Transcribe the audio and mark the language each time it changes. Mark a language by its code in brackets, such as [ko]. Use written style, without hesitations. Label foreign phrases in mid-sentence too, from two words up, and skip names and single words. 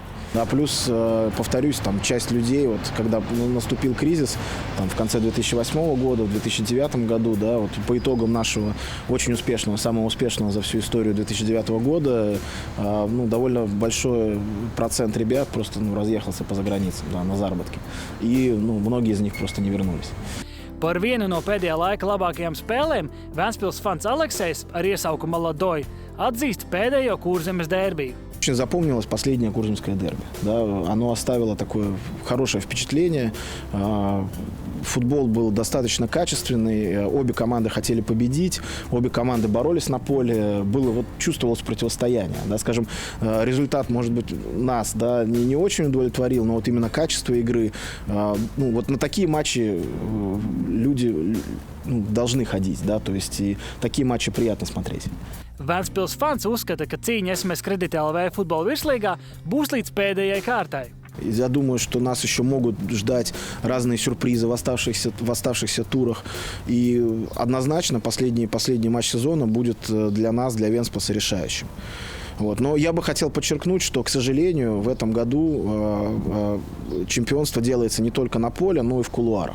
[ru] Да, плюс, повторюсь, там часть людей, вот, когда наступил кризис там, в конце 2008 года, в 2009 году, да, вот, по итогам нашего очень успешного, самого успешного за всю историю 2009 года, довольно большой процент ребят просто разъехался по заграницам, да, на заработки. И многие из них просто не вернулись. [lv] Par vienu no pēdējā laika labākajām spēlēm Ventspils fans Aleksejs ar iesaukumu Молодой atzīst pēdējo Kurzemes derbiju. [ru] Очень запомнилось последнее Курземское дерби. Да, оно оставило такое хорошее впечатление. Футбол был достаточно качественный, обе команды хотели победить, обе команды боролись на поле, чувствовалось противостояние. Да, скажем, результат, может быть, нас, да, не очень удовлетворил, но вот именно качество игры, вот на такие матчи люди должны ходить, да, то есть и такие матчи приятно смотреть. [lv] Ventspils fans uzskata, ka cīņa SMS Kredit LV futbola virslīgā būs līdz pēdējai kārtai. [ru] Я думаю, что нас еще могут ждать разные сюрпризы в оставшихся турах. И однозначно последний матч сезона будет для нас, для Вентспилса, решающим. Вот. Но я бы хотел подчеркнуть, что, к сожалению, в этом году чемпионство делается не только на поле, но и в кулуарах.